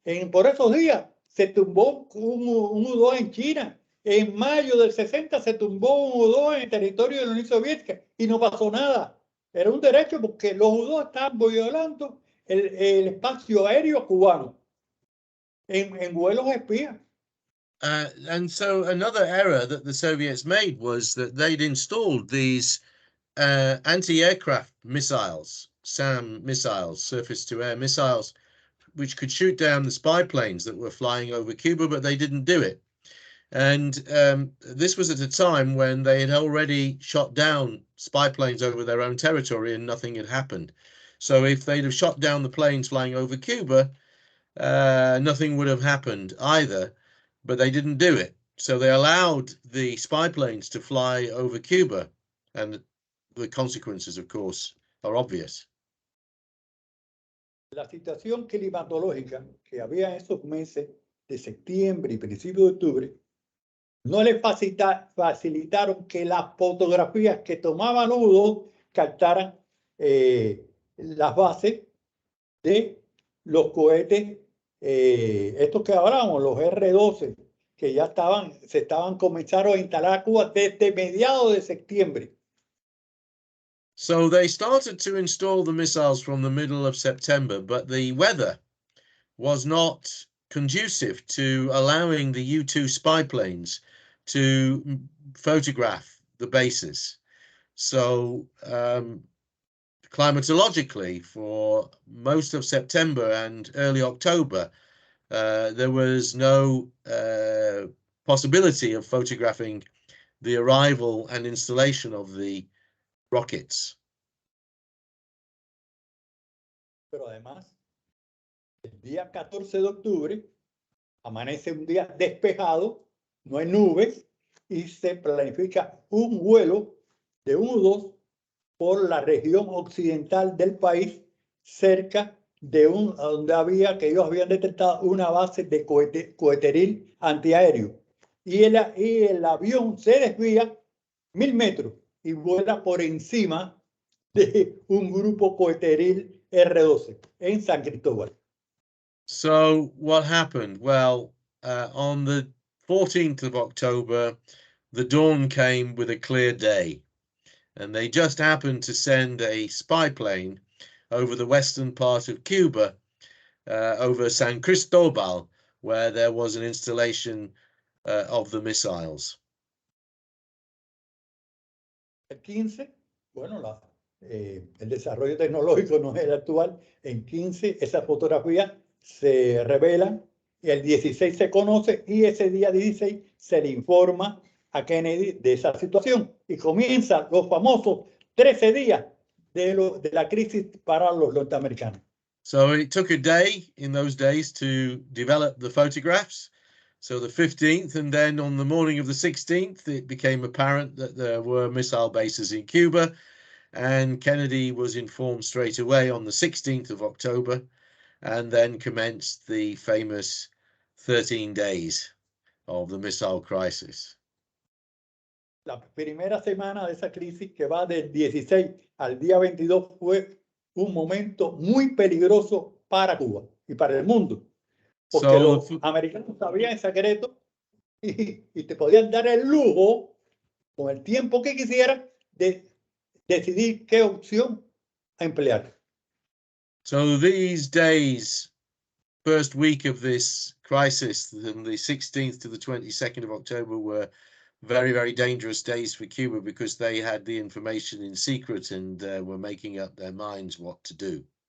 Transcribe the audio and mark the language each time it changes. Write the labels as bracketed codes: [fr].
[es] Por esos días se tumbó un U-2 en China. En mayo del 60 se tumbó un U-2 en el territorio de la Unión Soviética y no pasó nada. Era un derecho porque los U-2 estaban violando el espacio aéreo cubano en vuelos espías. [en] And so another error that the Soviets made was that they'd installed these anti-aircraft missiles, SAM missiles, surface-to-air missiles, which could shoot down the spy planes that were flying over Cuba, but they didn't do it. And this was at a time when they had already shot down spy planes over their own territory and nothing had happened. So if they'd have shot down the planes flying over Cuba, nothing would have happened either, but they didn't do it. So they allowed the spy planes to fly over Cuba, and the consequences, of course, are obvious. [es] La situación climatológica que había en esos meses de septiembre y principios de octubre no les facilitaron que las fotografías que tomaban los U-2 captaran las bases de los cohetes, estos que hablábamos, los R-12, que ya comenzaron a instalar a Cuba desde mediados de septiembre. [en] So they started to install the missiles from the middle of September, but the weather was not conducive to allowing the U-2 spy planes to photograph the bases. So climatologically, for most of September and early October, there was no possibility of photographing the arrival and installation of the rockets. [es] Pero además, el día 14 de octubre amanece un día despejado, no hay nubes, y se planifica un vuelo de un U-2 por la región occidental del país, cerca de donde ellos habían detectado una base de coheteril antiaéreo. Y el avión se desvía 1000 metros y vuela por encima de un grupo coheteril R-12 en San Cristóbal. [en] So what happened? Well, on the 14th of October, the dawn came with a clear day, and they just happened to send a spy plane over the western part of Cuba, over San Cristobal, where there was an installation of the missiles. [es] El 15, bueno, el desarrollo tecnológico no es el actual. En 15 esas fotografías se revelan, el 16 se conoce y ese día 16 se le informa a Kennedy de esa situación y comienzan los famosos 13 días de la crisis para los norteamericanos. [en] So it took a day in those days to develop the photographs. So the 15th, and then on the morning of the 16th, it became apparent that there were missile bases in Cuba, and Kennedy was informed straight away on the 16th of October, and then commenced the famous 13 days of the missile crisis. [es] La primera semana de esa crisis, que va del 16 al día 22, fue un momento muy peligroso para Cuba y para el mundo, porque los americanos sabían en secreto y te podían dar el lujo, con el tiempo que quisieran, de decidir qué opción emplear. [en] So these days, first week of this crisis, from the 16th to the 22nd of October, were very, very dangerous days for Cuba because they had the information in secret and were making up their minds what to do.